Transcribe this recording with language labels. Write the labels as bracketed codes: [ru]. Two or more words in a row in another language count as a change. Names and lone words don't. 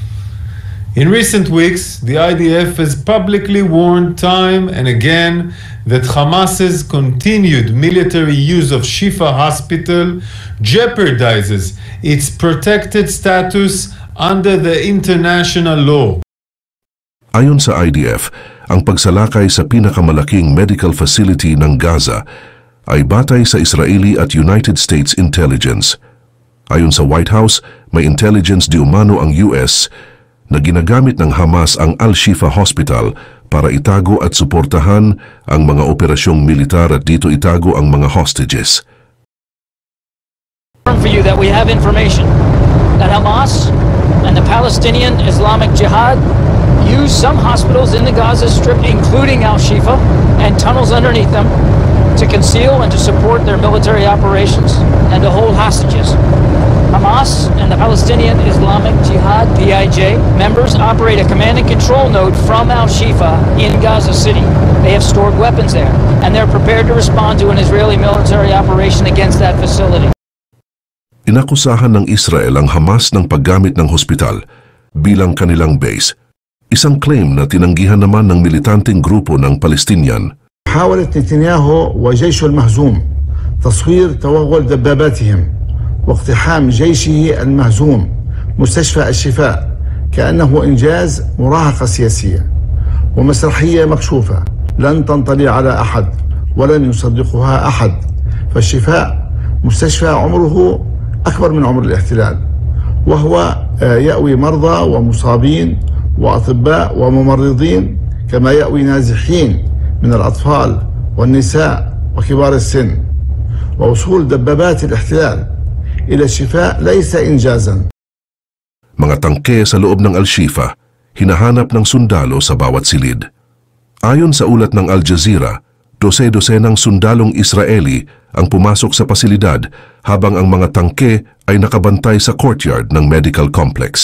[en] In recent weeks, the IDF has publicly warned time and again that Hamas's continued military use of Shifa Hospital jeopardizes its protected status under the international law. [tl] Ayon sa IDF, ang pagsalakay sa pinakamalaking [en] medical facility [tl] ng Gaza ay batay sa Israeli at United States intelligence. Ayon sa White House, may intelligence di umano ang US na ginagamit ng Hamas ang Al-Shifa Hospital para itago at suportahan ang mga operasyong militar at dito itago ang mga hostages. [en] For you that we have information that Hamas and the Palestinian Islamic Jihad use some hospitals in the Gaza Strip, including Al-Shifa, and tunnels underneath them to conceal and to support their military operations and to hold hostages. Hamas and the Palestinian Islamic Jihad, PIJ, members operate a command and control node from Al-Shifa in Gaza City. They have stored weapons there, and they're prepared to respond to an Israeli military operation against that facility. [tl] Inakusahan ng Israel ang Hamas ng paggamit ng hospital bilang kanilang base. Isang claim na tinanggihan naman ng militanteng grupo ng Palestinian. [ar] حاولت نتنياهو وجيشه المهزوم تصوير توغل دباباتهم واقتحام جيشه المهزوم مستشفى الشفاء كأنه إنجاز مراهقة سياسية ومسرحية مكشوفة لن تنطلي على أحد ولن يصدقها أحد فالشفاء مستشفى عمره أكبر من عمر الاحتلال وهو يأوي مرضى ومصابين وأطباء وممرضين كما يأوي نازحين من الأطفال والنساء وكبار السن ووصول دبابات الاحتلال إلى الشفاء ليس إنجازا. [tl] Mga tangke sa loob ng Al-Shifa, hinahanap ng sundalo sa bawat silid. Ayon sa ulat ng Al Jazeera, dose-dosenang sundalong Israeli ang pumasok sa pasilidad habang ang mga tangke ay nakabantay sa courtyard ng [en] medical complex.